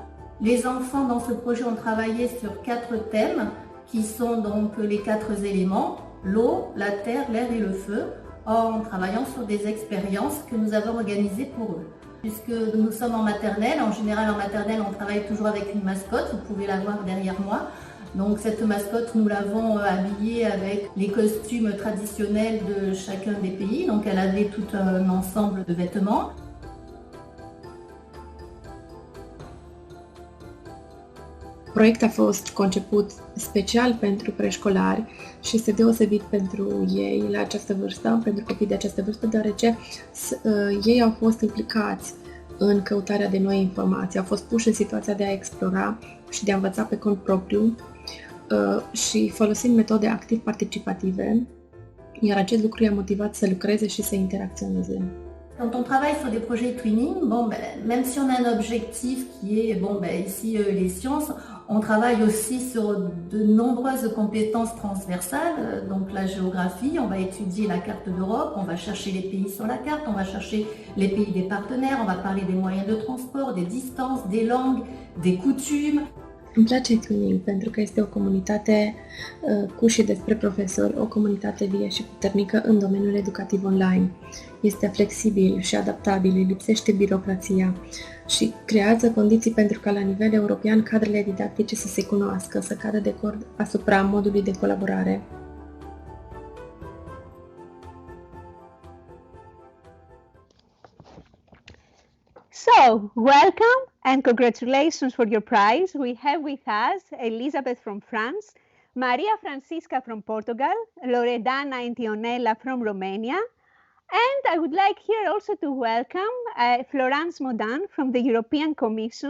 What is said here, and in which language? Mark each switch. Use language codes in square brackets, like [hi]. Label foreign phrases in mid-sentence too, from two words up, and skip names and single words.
[fr] Les enfants dans ce projet ont travaillé sur 4 thèmes qui sont donc les 4 éléments, l'eau, la terre, l'air et le feu, en travaillant sur des expériences que nous avons organisées pour eux. Puisque nous sommes en maternelle, en général en maternelle on travaille toujours avec une mascotte, vous pouvez la voir derrière moi. Donc cette mascotte, nous l'avons habillée avec les costumes traditionnels de chacun des pays, donc elle avait tout un ensemble de vêtements. [ro] Proiectul a fost conceput special pentru preșcolari și este deosebit pentru ei la această vârstă, pentru copii de această vârstă, deoarece ei au fost implicați în căutarea de noi informații, au fost puși în situația de a explora și de a învăța pe cont propriu și folosind metode activ participative, iar acest lucru i-a motivat să lucreze și să interacționeze. [fr] Quand on travaille sur des projets twinning, même si on a un objectif qui est, ici les sciences, on travaille aussi sur de nombreuses compétences transversales, donc la géographie, on va étudier la carte d'Europe, on va chercher les pays sur la carte, on va chercher les pays des partenaires, on va parler des moyens de transport, des distances, des langues, des coutumes. [ro] Îmi place Twinning pentru că este o comunitate cu și despre profesori, o comunitate vie și puternică în domeniul educativ online. Este flexibil și adaptabil, lipsește birocrația și creează condiții pentru ca la nivel european cadrele didactice să se cunoască, să cadă de acord asupra modului de colaborare. [en] So, welcome and congratulations for your prize. We have with us Elizabeth from France, Maria Francisca from Portugal, Loredana Antionella from Romania, and I would like here also to welcome Florence Modan from the European Commission.